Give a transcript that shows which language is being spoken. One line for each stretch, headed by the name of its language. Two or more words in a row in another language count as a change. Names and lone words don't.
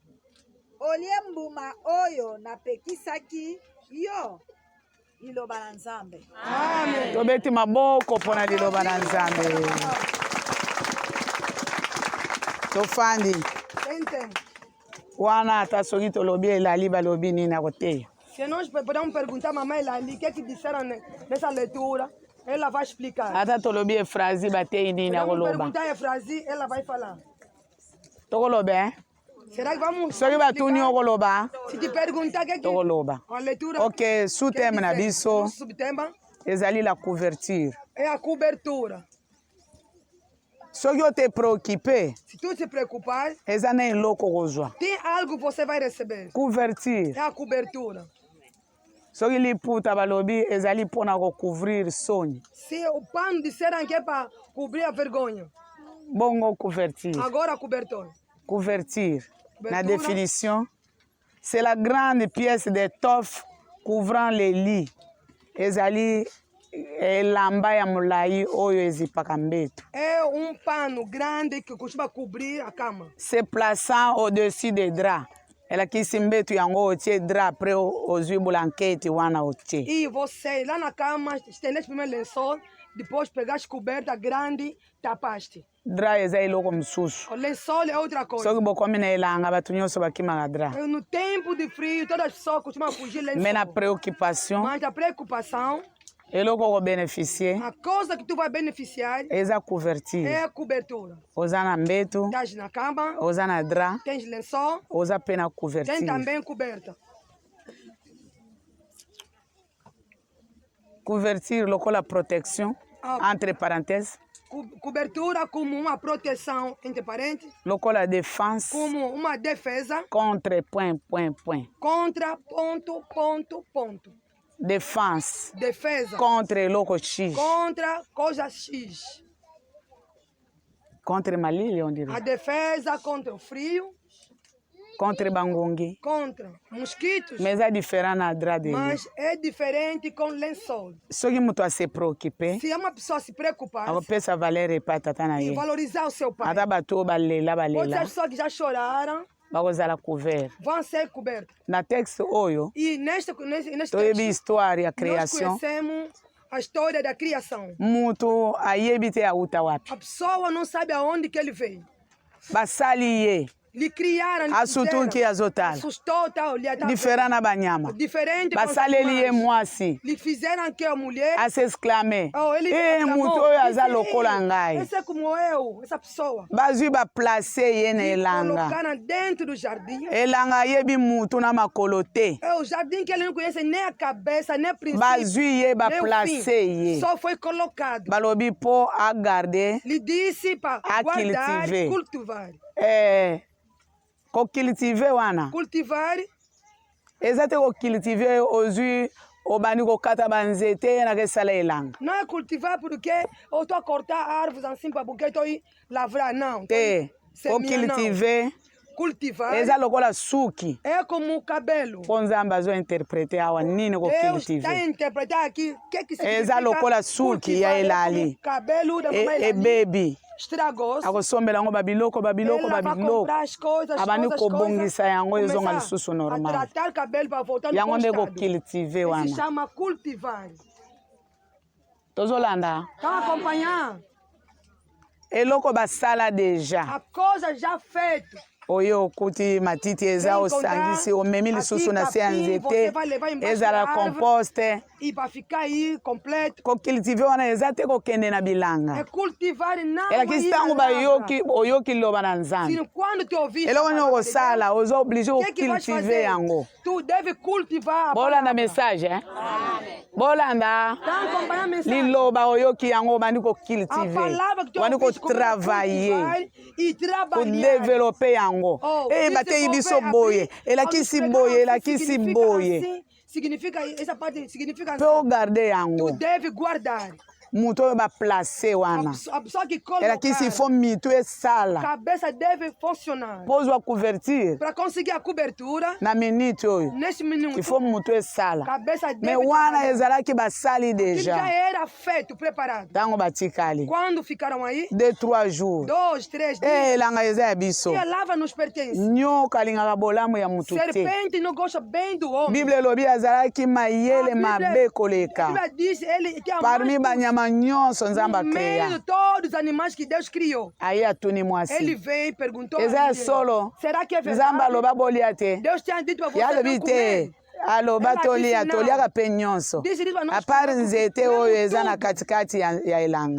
Lingala: Olie mbuma oyo napekisaki yo. Liloba na Nzambe. Amém. Tobeti maboko mpona liloba na Nzambe. Tofandi Ente. wana ata soki tolobi elali balobi nini na koteya.
Portuguese: Se nós podemos perguntar a mamãe Lali o que disseram nessa leitura, ela vai explicar.
Lingala: Ata tolobi efrazi batei nini na
Portuguese: Podemos
Lingala: koloba.
Portuguese: perguntar a frase, ela vai falar.
Lingala: Tokoloba, hein?
Portuguese: Será que vamos
Lingala: Soki batuni okoloba,
Portuguese: Se te perguntar o que
Lingala: tokoloba.
Portuguese: a leitura...
Lingala: Ok, sous-thème na biso
Portuguese: Nosso subtema
Lingala: ezali
French: la couverture.
Portuguese: é a cobertura.
Lingala: soki ote préoccupé
Portuguese: Se tu se preocupar,
Lingala: eza na eloko kozwa
Portuguese: tem algo que você vai receber.
Lingala: couverture
Portuguese: É a cobertura.
Lingala: soki liputa balobi ezali mpona kocouvrir soni
Portuguese: Se o pano disseram que é para cobrir a vergonha,
Lingala: bongo couverture
Portuguese: agora a cobertura.
Lingala: couverture na
Portuguese: Couvertura.
French: définition c'est la grande pièce d'étoffe couvrant les lits
Lingala: ezali elamba ya molai oyo ezipaka mbeto
Portuguese: É pano grande que costuma cobrir a cama.
French: se plaçant au-dessus des draps
Lingala: elakisi mbeto yango otie drap après ozwi blankete wana otie
Portuguese: E você lá na cama, estendeste primeiro lençol, depois pegaste coberta grande, tapaste.
Lingala: drap eza eloko mosusu
Portuguese: O lençol é outra coisa.
Lingala: soki bokomi na elanga bato nyonso bakimaka drap
Portuguese: No tempo de frio, todas as pessoas costumam fugir lençol.
Lingala: me na préoccupation
Portuguese: Mas a preocupação,
Lingala: eloko okobénéficie
Portuguese: a coisa que tu vai beneficiar
Lingala: eza couverture
Portuguese: é a cobertura.
Lingala: oza na mbeto
Portuguese: Estás na cama,
Lingala: oza na drap
Portuguese: tens lençol,
Lingala: oza mpe na
Portuguese: tem
Lingala: couverture
Portuguese: também coberta.
Lingala: couverture lokola protection
Portuguese: Ah.
French: entre parenthèses
Portuguese: Cobertura como uma proteção, entre parênteses,
Lingala: lokola défense
Portuguese: como uma defesa
Lingala: contre ...
Portuguese: contra ponto.
Lingala: défense
Portuguese: Defesa
Lingala: contre eloko x
Portuguese: contra coisa X.
Lingala: contre malili on
Portuguese: A dirait defesa contra o frio,
Lingala: contre bangongi
Portuguese: contra mosquitos,
Lingala: mais eza différent na
French: drap de lit
Portuguese: mas é diferente com lençol.
Lingala: soki moto ase préoccupé
Portuguese: Se é uma pessoa se preocupar
Lingala: akopesa valeur epai tata na
Portuguese: e
Lingala: ye
Portuguese: valorizar o seu pai,
Lingala: ata bato oyo balela
Portuguese: pode ser
Lingala: balela
Portuguese: as pessoas que já choraram,
Lingala: bakozala couvert
Portuguese: vão ser cobertas.
Lingala: na texte oyo
Portuguese: E neste
Lingala: toyebi
Portuguese: texto,
Lingala: histoire ya
Portuguese: nós
Lingala: création
Portuguese: conhecemos a história da criação.
Lingala: moto ayebi te auta wapi
Portuguese: A pessoa não sabe aonde que ele veio.
Lingala: basali ye
Portuguese: Lhe criaram, lhe
Lingala: asutuki
Portuguese: fizeram,
Lingala: azotala
Portuguese: assustou, tal, lhe atacou.
Lingala: diferent na banyama
Portuguese: Diferente com os
Lingala: basaleli ye
Portuguese: animais.
Lingala: mwasi
Portuguese: Lhe fizeram que a mulher,
Lingala: asexclame
Portuguese: oh, ele
Lingala: moto oyo aza
Portuguese: disse,
Lingala: lokola ngai
Portuguese: esse é como eu, essa pessoa.
Lingala: bazwi baplace ye na
Portuguese: E
Lingala: elanga
Portuguese: colocaram dentro do jardim.
Lingala: elanga ayebi mutu na makolo te
Portuguese: É o jardim que ele não conhece nem a cabeça, nem o princípio,
Lingala: bazwi ye
Portuguese: nem o
Lingala: baplace
Portuguese: fim.
Lingala: ye
Portuguese: Só foi colocado.
Lingala: balobi mpo agarde
Portuguese: Lhe disse para A guardar, cultiver. cultivar.
Lingala: kocultive wana
Portuguese: Cultivar
Lingala: eza te kocultive ozwi obandi kokata banzete na kesala elanga
Portuguese: não é cultivar porque eu estou a cortar árvores assim para porque estou a lavrar, não.
Lingala: te
Portuguese: Semear, não.
Lingala: kocultive
Portuguese: Cultivar
Lingala: eza lokola suki
Portuguese: é como o cabelo.
Lingala: mpo nzambe azointerprete awa nini
Portuguese: Deus
Lingala: kocultive
Portuguese: está a interpretar aqui o que significa
Lingala: eza lokola suki ya
Portuguese: cultivar. É
Lingala: elali
Portuguese: como o cabelo da mamãe Elali
Lingala: ebebi
Portuguese: estragou-se.
Lingala: akosombela yango babiloko
Portuguese: Ela vai comprar as coisas,
Lingala: abandi kobongisa yango ezonga
Portuguese: começar
Lingala: lisusu
Portuguese: a
Lingala: normal
Portuguese: tratar o cabelo para voltar no
Lingala: yango
Portuguese: bom
Lingala: nde
Portuguese: estado.
Lingala: kocultive
Portuguese: Se
Lingala: wana
Portuguese: chama cultivar.
Lingala: tozolanda
Portuguese: Estão a acompanhar?
Lingala: eloko basala deja
Portuguese: A coisa já feita.
Lingala: oyo okuti matiti eza
Portuguese: Vem
Lingala: osangisi
Portuguese: encontrar
Lingala: omemi lisusu na se ya
Portuguese: aqui,
Lingala: nzete
Portuguese: você vai levar embaixo
Lingala: ezala
Portuguese: da árvore.
Lingala: composte
Portuguese: E para ficar aí completo.
Lingala: kocultive wana eza te kokende na
Portuguese: É
Lingala: bilanga
Portuguese: cultivar não
Lingala: elakisi
Portuguese: ir
Lingala: ntango
Portuguese: na lavra.
Lingala: oyoki liloba na nzambe
Portuguese: Sino quando tu ouvir
Lingala: eloko nini okosala oza oblige
Portuguese: o que vais
Lingala: kocultive
Portuguese: fazer?
Lingala: yango
Portuguese: Tu deve cultivar a
Lingala: bolanda
Portuguese: palavra.
Lingala: message bolanda
Portuguese: Tá acompanhando a mensagem.
Lingala: liloba oyoki yango obandi
Portuguese: A
Lingala: kocultive
Portuguese: palavra que tu
Lingala: obandi
Portuguese: ouviste, começa a
Lingala: kotravaye
Portuguese: cultivar e trabalhar.
Lingala: kodevelope yango
Portuguese: Oh,
Lingala: bateyi biso
Portuguese: desenvolver
Lingala: boye
Portuguese: assim,
Lingala: elakisi
Portuguese: quando
Lingala: boye
Portuguese: pegar
Lingala: elakisi
Portuguese: significa
Lingala: boye
Portuguese: assim, significa essa parte significa
Lingala: mpe
Portuguese: assim.
Lingala: ogarde yango
Portuguese: Tu deve guardar.
Lingala: moto oyo baplace wana
Portuguese: A pessoa que
Lingala: elakisi
Portuguese: colocar,
Lingala: fo mitu esala
Portuguese: cabeça deve funcionar.
Lingala: mpo ozwa couverture
Portuguese: Para conseguir a cobertura,
Lingala: na minute oyo
Portuguese: neste minuto,
Lingala: ifo motu esala
Portuguese: cabeça
Lingala: me
Portuguese: deve
Lingala: wana
Portuguese: trabalhar.
Lingala: ezalaki basali
Portuguese: Aquilo já
Lingala: deja
Portuguese: era feito, preparado.
Lingala: ntango batikali
Portuguese: Quando ficaram aí,
Lingala: 2-3 jours
Portuguese: 2, 3 dias,
Lingala: elanga eza ya biso
Portuguese: e a lava nos pertence.
Lingala: nyoka alingaka bolamu ya motu te
Portuguese: Serpente não gosta bem do homem.
Lingala: bible elobi azalaki mayele
Portuguese: A Bíblia-
Lingala: mabe
Portuguese: A
Lingala: koleka
Portuguese: Bíblia diz ele que é
Lingala: parmi banyama nyonso nzambe
Portuguese: no meio
Lingala: akrea
Portuguese: de todos os animais que Deus criou.
Lingala: aye atuni
Portuguese: Ele
Lingala: mwasi
Portuguese: veio e perguntou.
Lingala: eza
Portuguese: a
Lingala: ya
Portuguese: Deus,
Lingala: solo
Portuguese: será que é
Lingala: nzambe
Portuguese: verdade?
Lingala: aloba bolia te
Portuguese: Deus tinha dito para você
Lingala: ye
Portuguese: não
Lingala: alobi
Portuguese: comer.
Lingala: te aloba
Portuguese: Ela
Lingala: tolia
Portuguese: disse não.
Lingala: toliaka mpe nyonso
Portuguese: Disse para nós
Lingala: apart
Portuguese: comer
Lingala: nzete
Portuguese: tudo.
Lingala: oyo eza na katikati ya elanga